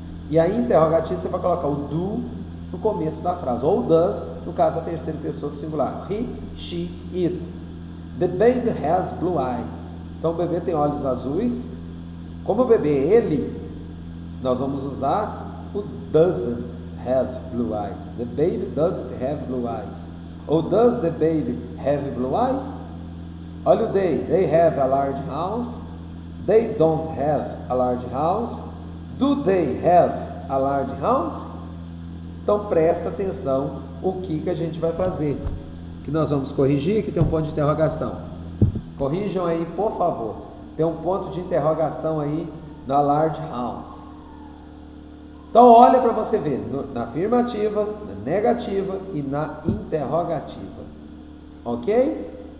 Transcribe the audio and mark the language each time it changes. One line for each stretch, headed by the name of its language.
Portuguese: E a interrogativa você vai colocar o do no começo da frase, ou does, no caso da terceira pessoa do singular.
English: He, she, it. The baby has blue eyes.
Portuguese: Então o bebê tem olhos azuis. Como o bebê é ele, nós vamos usar o
English: doesn't have blue eyes. The baby doesn't have blue eyes. Ou does the baby have blue eyes? Olha o they. They have a large house. They don't have a large house. Do they have a large house?
Portuguese: Então presta atenção o que a gente vai fazer. Que nós vamos corrigir, que tem um ponto de interrogação. Corrijam aí, por favor. Tem um ponto de interrogação aí na large house. Então olha para você ver, na afirmativa, na negativa e na interrogativa. Ok?